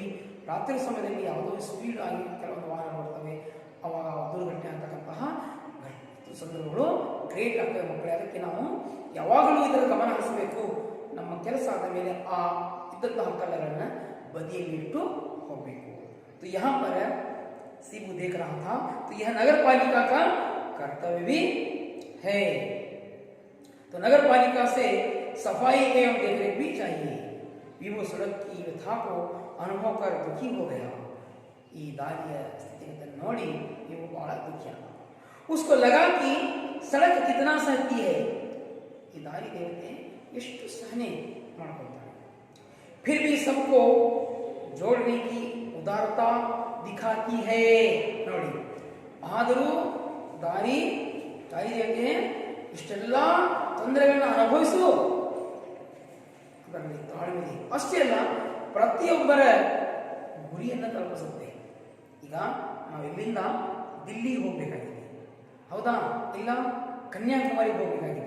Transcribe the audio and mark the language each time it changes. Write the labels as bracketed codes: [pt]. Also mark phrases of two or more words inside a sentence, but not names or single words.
[kn] ರಾತ್ರಿ ಸಮಯದಲ್ಲಿ ಯಾವುದೋ ಸ್ಪೀಡ್ ಆಗಿ ಕೆಲವೊಂದು ವಾಹನ ಬರ್ತವೆ, ಅವಾಗ ದುರ್ಘಟನೆ ಆಗ್ತಕ್ಕಂತಹ ಸಂದರ್ಭಗಳು ಗ್ರೇಟ್ ಆಗ್ತವೆ ಮಕ್ಕಳೇ. ಅದಕ್ಕೆ ನಾವು ಯಾವಾಗಲೂ ಇದರ ಗಮನ ಹರಿಸಬೇಕು. ನಮ್ಮ ಕೆಲಸ ಆದ ಮೇಲೆ ಆ ಇದ್ದಂತಹ ಕಲ್ಲುಗಳನ್ನ ಬದಿಯಲ್ಲಿ ಇಟ್ಟು ಹೋಗಬೇಕು. [hi] तो यहाँ पर सीबू देख रहा था, तो यह नगर पालिका का कर्तव्य भी है. तो नगर पालिका से सफाई एवं देखरेख भी चाहिए. विभु सड़क की व्यथा को अनुभव कर दुखी हो गया. [kn] ಈ ದಾರಿಯ ಸ್ಥಿತಿಯನ್ನು ನೋಡಿ ಇವು ಬಹಳ ದುಃಖ. [hi] उसको लगा कि सड़क कितना सहती है. [kn] ಈ ದಾರಿ ದೇವತೆ ಎಷ್ಟು ಸಹನೆ ಮಾಡ್ಕೊಳ್ತಾರೆ. [hi] फिर भी सबको जोड़ने की उदारता दिखाती है. [kn] ನೋಡಿ, ಆದರೂ ದಾರಿ ದೇವತೆ ಇಷ್ಟೆಲ್ಲ ತೊಂದರೆಗಳನ್ನ ಅನುಭವಿಸು ಅದರಲ್ಲಿ ತಾಳ್ಮೆ. ಅಷ್ಟೇ ಅಲ್ಲ, ಪ್ರತಿಯೊಬ್ಬರ ಗುರಿಯನ್ನು ತಲುಪಿಸುತ್ತೆ. ಈಗ ನಾವು ಇಲ್ಲಿಂದ ದಿಲ್ಲಿಗೆ ಹೋಗಬೇಕಾಗಿದೆ, ಹೌದಾ, ಇಲ್ಲ ಕನ್ಯಾಕುಮಾರಿಗೆ ಹೋಗಬೇಕಾಗಿದೆ.